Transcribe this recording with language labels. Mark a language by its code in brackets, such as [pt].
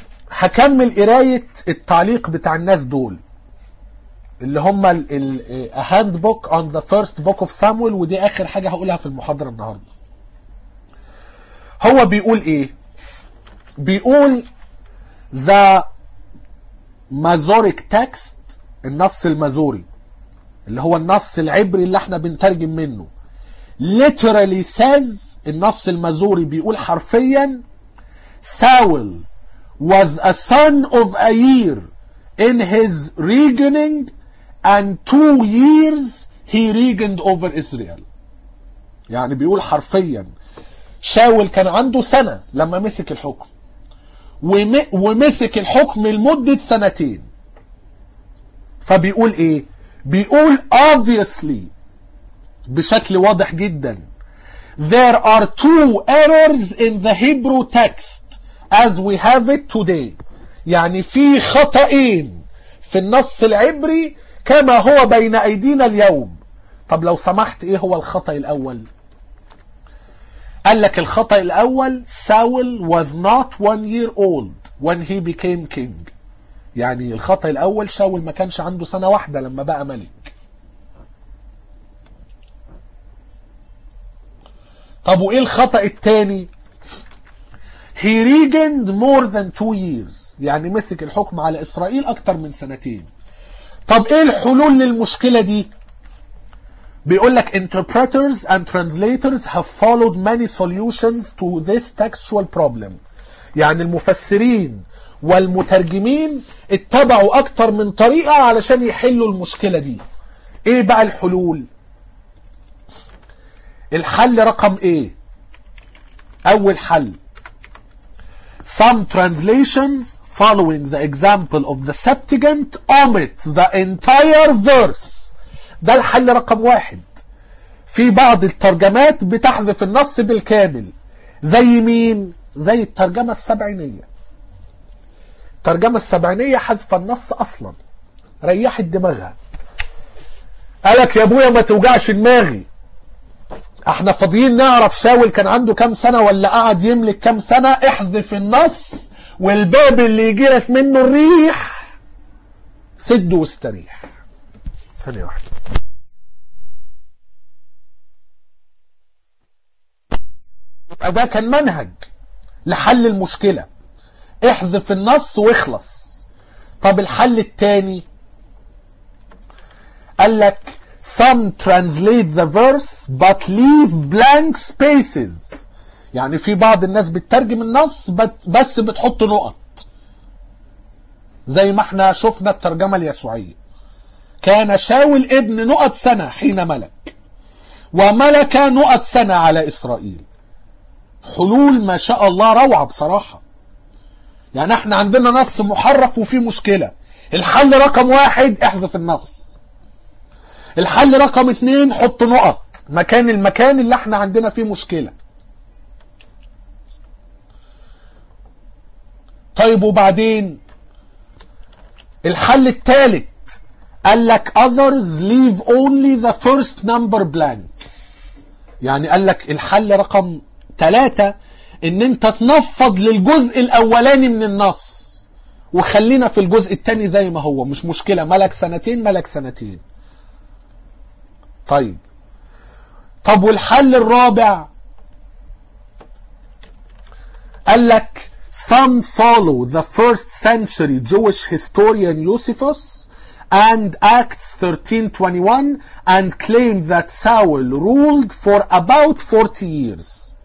[ar] هكمل قراية التعليق بتاع الناس دول اللي هم A Handbook on the First Book of Samuel، ودي اخر حاجة هقولها في المحاضرة النهاردة. هو بيقول ايه؟ [en] بيقول the Masoric text, [ar] النص المازوري اللي هو النص العبري اللي احنا بنترجم منه, [en] literally says, [ar] النص المازوري بيقول حرفيا, [en] Saul was a son of a year in his regning and 2 years he regned over Israel. [ar] يعني بيقول حرفيا شاول كان عنده سنة لما مسك الحكم ومسك الحكم لمدة 2 سنين. فبيقول ايه؟ بيقول [en] obviously [ar] بشكل واضح جدا [en] there are 2 errors in the Hebrew text as we have it today. [ar] يعني في خطأين في النص العبري كما هو بين أيدينا اليوم. طب لو سمحت ايه هو الخطأ الأول؟ قال لك الخطأ الأول [en] Saul was not 1 year old when he became king. [ar] يعني الخطأ الأول شاول ما كانش عنده 1 سنة لما بقى ملك. طب وإيه الخطأ الثاني؟ [en] He regained more than 2 years. [ar] يعني مسك الحكم على إسرائيل أكتر من 2 سنين. طب إيه الحلول للمشكلة دي؟ بيقول لك [en] interpreters and translators have followed many solutions to this textual problem. [ar] يعني المفسرين والمترجمين اتبعوا اكتر من طريقة علشان يحلوا المشكلة دي. ايه بقى الحلول؟ الحل رقم ايه؟ اول حل, [en] some translations following the example of the Septuagint omit the entire verse. [ar] ده الحل رقم 1. في بعض الترجمات بتحذف النص بالكامل. زي مين؟ زي الترجمة السبعينية. الترجمة السبعينية حذف النص أصلا, ريحت دماغها, قالك يا ابويا ما توجعش دماغي, احنا فاضيين نعرف شاول كان عنده 1 سنة ولا قعد يملك 1 سنة, احذف النص والباب اللي يجيلك منه الريح سد واستريح. ثانية واحدة. ده كان منهج لحل المشكلة, احذف النص واخلص. طب الحل التاني, قالك [en] some translate the verse but leave blank spaces. [ar] يعني في بعض الناس بتترجم النص بس بتحط نقط, زي ما احنا شفنا الترجمة اليسوعية, كان شاول ابن نقط سنة حين ملك وملك نقط سنة على إسرائيل. حلول ما شاء الله روعة بصراحة. يعني احنا عندنا نص محرف وفي مشكلة, الحل رقم 1 احذف النص, الحل رقم 2 حط نقط مكان المكان اللي احنا عندنا فيه مشكلة. طيب وبعدين الحل الثالث, قال لك [en] others leave only the first number blank. [ar] يعني قال لك الحل رقم 3 ان انت تنفض للجزء الاولاني من النص وخلينا في الجزء الثاني زي ما هو, مش مشكله, ملك 2 سنين ملك 2 سنين. طيب طب والحل الرابع, قال لك [en] some follow the first century Jewish historian Josephus and Acts 13:21 and claim that Saul ruled for about 40 years.